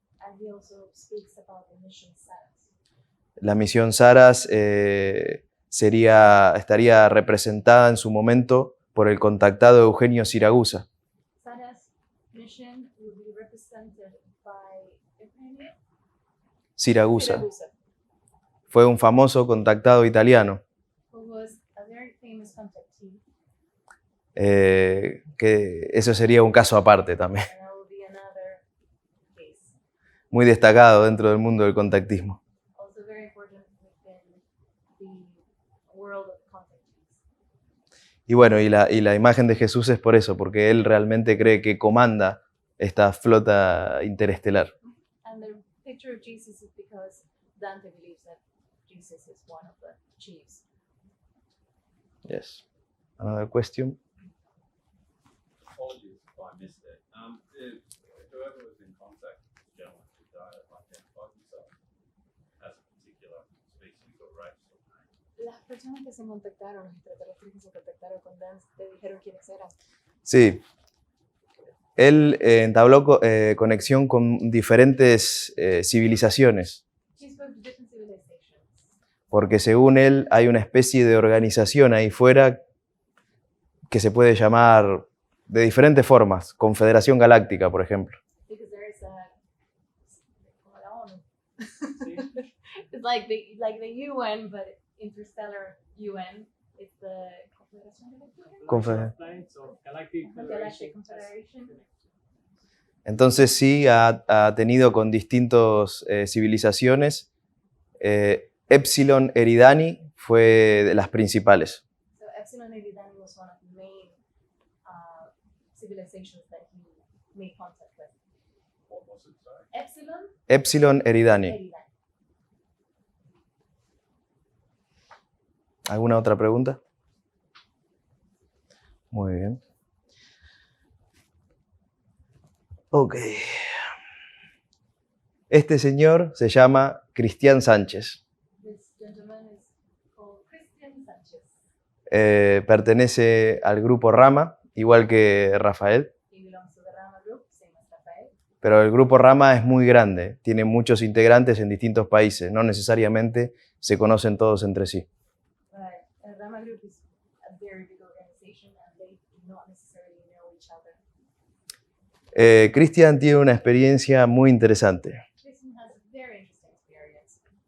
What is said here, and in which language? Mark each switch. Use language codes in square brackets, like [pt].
[en] And he also speaks about the mission Saras. [es] La misión Saras estaría representada en su momento por el contactado Eugenio Siragusa. [en] Saras mission will be represented by Eugenio Siragusa Siragusa, [es] fue un famoso contactado italiano, [en] who was a very famous contactee. [es] que eso sería un caso aparte también, [en] And that will be another case. [es] muy destacado dentro del mundo del contactismo. [en] Also very important within the world of contactees. [es] Y bueno, y la imagen de Jesús es por eso, porque él realmente cree que comanda esta flota interestelar. [en] And the picture of Jesus is because Dante believes that Jesus is one of the chiefs. Yes. Another question? Apologies if I missed it. If whoever was in contact with the gentleman who died identified himself as a particular species or race or name. [es] Las personas que se contactaron, los extraterrestres que se contactaron con Dante, te dijeron quiénes eran. Sí. Él entabló conexión con diferentes civilizaciones, [en] He spoke to different civilizations. [es] porque según él hay una especie de organización ahí fuera que se puede llamar de diferentes formas, Confederación Galáctica, por ejemplo. [en] Because there is [es] como la ONU. Sí. [en] It's like the UN, but interstellar UN. It's the Confederación Galáctica. Planets of Galactic Galactic Confederation. [es] Entonces sí, ha tenido con distintas civilizaciones. Epsilon Eridani fue de las principales. [en] So Epsilon Eridani was one of the main civilizations that he made contact with. What was it, sorry? Epsilon Epsilon Eridani. Eridani. [es] ¿Alguna otra pregunta? Muy bien. [en] Ok. [es] Este señor se llama Cristian Sánchez. [en] This gentleman is called Cristian Sánchez. [es] Pertenece al grupo Rama, igual que Rafael, [en] He belongs to the Rama group, same as Rafael. [es] pero el grupo Rama es muy grande, tiene muchos integrantes en distintos países, no necesariamente se conocen todos entre sí. [en] But the Rama group is a very big organization and they do not necessarily know each other. [es] Cristian tiene una experiencia muy interesante. [en] Cristian has a very interesting experience.